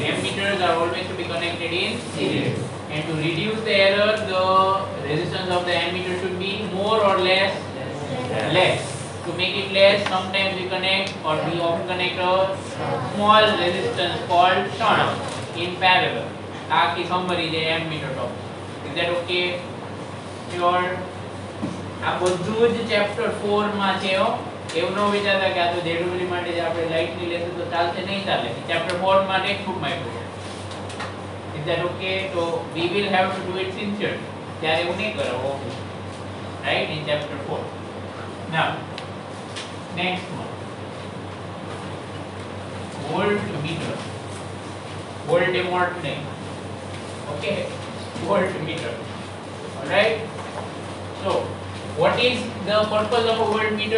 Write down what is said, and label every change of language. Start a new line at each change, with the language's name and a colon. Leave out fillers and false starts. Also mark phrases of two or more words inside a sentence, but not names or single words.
English: Ammeters are always to be connected in series. And to reduce the error, the resistance of the ammeter should be more or less. To make it less, sometimes we connect or we often connect a small resistance called shunt in parallel. Taki summary the ammeter top. Is that okay? Sure.
Gujarati: આ બધું જ ચેપ્ટર 4 માં છે એવું ન વિચારતા કે આ તો જેડબલ્યુ માટે જ આપણે લાઈટલી લેશું તો ચાલશે નહીં ચાલે ચેપ્ટર 4 માં ટેક્સ્ટબુક માં આપ્યું છે.
English: Is that okay? So we will have to do it sincerely.
Gujarati: ત્યારે એવું નહીં કરો
English: right in chapter 4. Now next one, voltmeter. Voltmeter नहीं, okay, voltmeter. All right. So what is the purpose of a voltmeter?